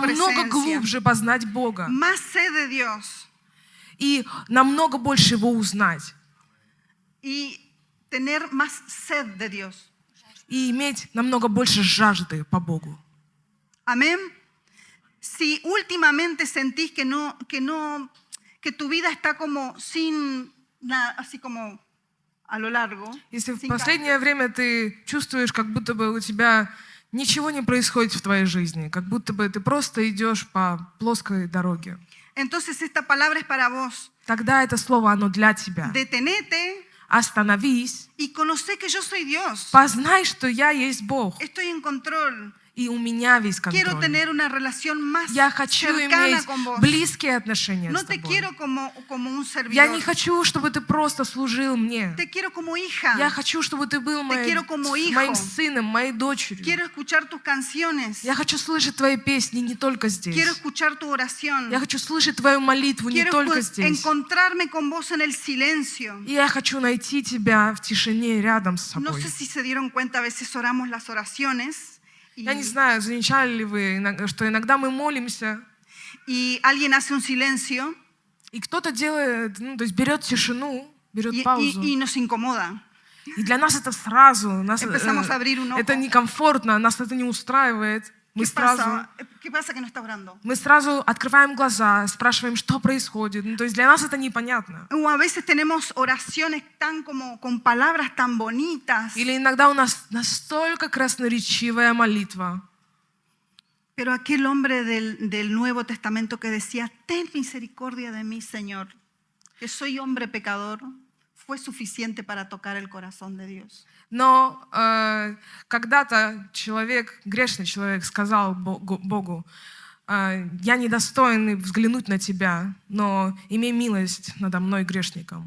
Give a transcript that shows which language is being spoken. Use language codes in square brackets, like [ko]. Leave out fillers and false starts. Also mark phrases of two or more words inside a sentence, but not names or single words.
[ru] намного [es] presencia. [ru] глубже познать Бога [es] Más sed de Dios. [ru] и намного больше Его узнать. [es] Y tener más sed de Dios. [ru] И иметь намного больше жажды по Богу. [es] Amén. Si últimamente sentís que tu vida está como sin nada, así como a lo largo. [ru] Если в [es] sin [ru] последнее время ты чувствуешь, как будто бы у тебя ничего не происходит в твоей жизни, как будто бы ты просто идешь по плоской дороге, [es] Entonces esta palabra es para vos. [ru] тогда это слово, оно для тебя. [es] Detenete [ru] Остановись, [es] y conoce que yo soy Dios. [ru] познай, что я есть Бог, [es] Estoy en control. [ru] и у меня весь [es] Quiero [ru] контроль. [es] tener una relación más [ru] Я хочу [es] cercana [ru] иметь [es] con vos. [ru] близкие отношения [es] No [ru] с [es] te [ru] тобой. [es] quiero como un [ru] Я не [es] servidor. [ru] хочу, чтобы ты просто служил мне. [es] Te quiero como hija. [ru] Я хочу, чтобы ты был [es] quiero como hijo. [ru] моим сыном, моей дочерью. [es] Quiero escuchar tus canciones. [ru] Я хочу слышать твои песни не только [es] Quiero [ru] здесь. [es] escuchar tu oración. [ru] Я хочу слышать твою молитву не [es] Quiero [ru] только здесь. [es] encontrarme con vos en el silencio. [ru] И я хочу найти тебя в тишине рядом с [es] No [ru] собой. [es] sé si se dieron cuenta, a veces oramos las oraciones [ru] Я не знаю, замечали ли вы, что иногда мы молимся, [es] y alguien hace un silencio [ru] и кто-то делает, то есть берет тишину, берет паузу. [es] y nos incomoda. [ru] И для нас это сразу, [es] Empezamos a abrir un ojo. [ru] это некомфортно, нас это не устраивает. Мы [es] ¿Qué pasa que no está orando? [ru] сразу открываем глаза, спрашиваем, что происходит. Ну, то есть для нас это непонятно. [es] O a veces tenemos oraciones tan como con palabras tan bonitas. [ru] Или иногда у нас настолько красноречивая молитва. [es] Pero aquel hombre del Nuevo Testamento que decía, ten misericordia de mí, Señor, que soy hombre pecador, fue suficiente para tocar el corazón de Dios. [ru] Но когда-то грешный человек, сказал Богу, я недостойный взглянуть на тебя, но имей милость надо мной грешником.